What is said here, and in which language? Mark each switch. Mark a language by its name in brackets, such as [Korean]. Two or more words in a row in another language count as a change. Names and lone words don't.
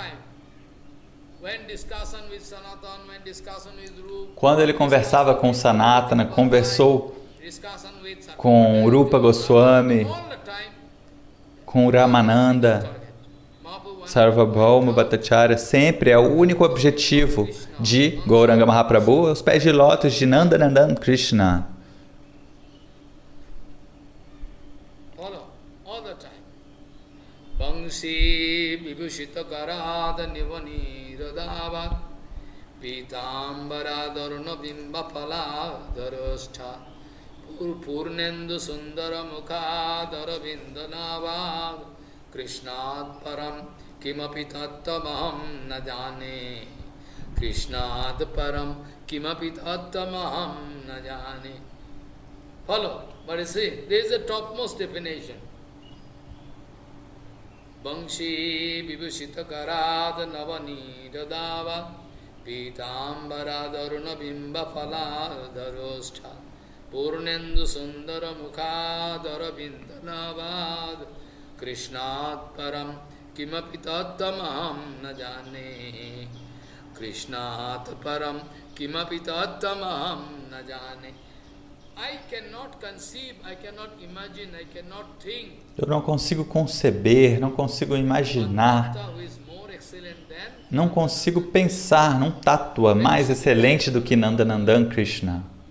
[Portuguese] Quando ele conversava com Sanatana, conversou com Rupa Goswami, com Ramananda, Sarvabhauma Bhattacharya, sempre é o único objetivo de Gauranga Mahaprabhu, os pés de lótus de Nandanandan Krishna. [Sanskrit] Bangsi vibhushita karada nivani radava pitambara daruna bimba phala darastha purnendu sundara mukha darabindanava krishnad param kimapi tattamaham na jane krishnad param kimapi tattamaham na jane. [English] Follow, but you see, there is a topmost definition. [Sanskrit] Bangshi vibhushita karada navani radava pitambara daruna bimba phala darostha purnendu sundara mukha darabindanavad krishnat param kimapi tattamaham na jane krishnat param kimapi tattamaham na jane. [Portuguese] Eu não consigo conceber, não consigo imaginar, não consigo pensar num tattva mais excelente do que Nandanandan Krishna.